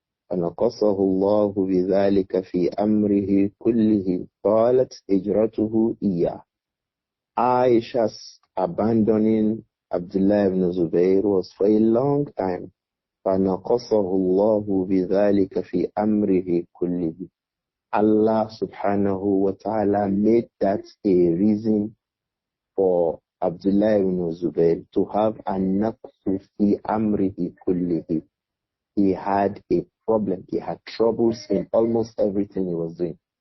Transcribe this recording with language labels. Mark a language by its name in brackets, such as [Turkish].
[Arabic] فنقصه الله بذلك في أمره كله طالت هجرته إياه. [English] Aisha's abandoning Abdullah ibn Zubayr was for a long time. [Arabic] فنقصه الله بذلك في أمره كله. [English] Allah subhanahu wa ta'ala made that a reason for Abdullah ibn Zubayr to have [Arabic] an naqsu fi amrihi kullihi. [English] He had a problem. He had troubles in almost everything he was doing.